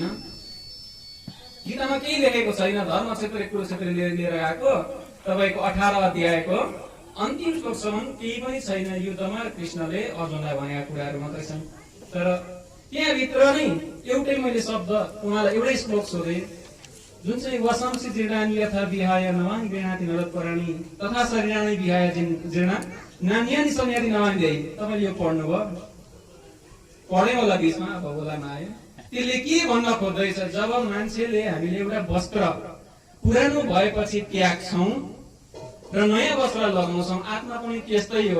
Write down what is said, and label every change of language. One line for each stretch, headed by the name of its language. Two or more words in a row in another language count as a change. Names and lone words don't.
Nepali: गीतामा केही लेखेको छैन। धर्म क्षेत्र कुरुक्षेत्र लिएर आएको तपाईँको 18 अध्यायको अन्तिम श्लोकसम्म केही पनि छैन। युद्धमा कृष्णले अर्जुनलाई भनेका कुराहरू मात्रै छन्। तर त्यहाँभित्र नै एउटै मैले शब्द उहाँलाई एउटै श्लोक सोधेँ जुन चाहिँ
Sanskrit: वसंसी जीर्णानि यथा विहाय नवान गृहाति नरत्पराणि तथा शरीराणि विहाय जीर्णा नानी सन्यादी
Nepali: नमान्दै तपाईँले यो पढ्नुभयो, पढ्यो होला बिचमा, अब बोलामा आयो। त्यसले के भन्न खोज्दैछ, जब मान्छेले हामीले एउटा वस्त्र पुरानो भएपछि त्याग्छौँ र नयाँ वस्त्र लगाउँछौँ, आत्मा पनि त्यस्तै हो।